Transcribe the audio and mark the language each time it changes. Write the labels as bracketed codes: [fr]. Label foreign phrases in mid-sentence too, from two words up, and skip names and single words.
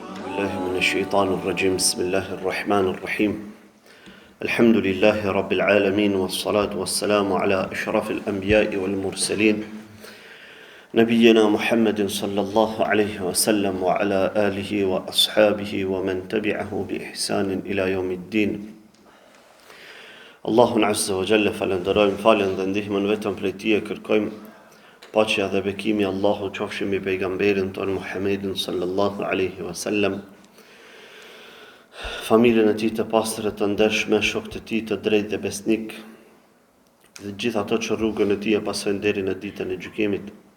[ar] بالله من الشيطان الرجيم بسم الله الرحمن الرحيم الحمد لله رب العالمين والصلاة والسلام على أشرف الأنبياء والمرسلين نبينا محمد صلى الله عليه وسلم وعلى آله وأصحابه ومن تبعه بإحسان إلى يوم الدين Allahun عز وجل [sq] falenderojmë, falen dhe ndihmën vetëm prej Tij e kërkojmë. Paqja dhe bekimi Allahu qofshin mbi pejgamberin ton Muhammedin [ar] صلى الله عليه وسلم, [sq] familjen e tij të pastër të ndershme, shokët e tij të drejtë dhe besnik, dhe gjithë ato që rrugën e tij e pasojnë deri në ditën e gjykimit.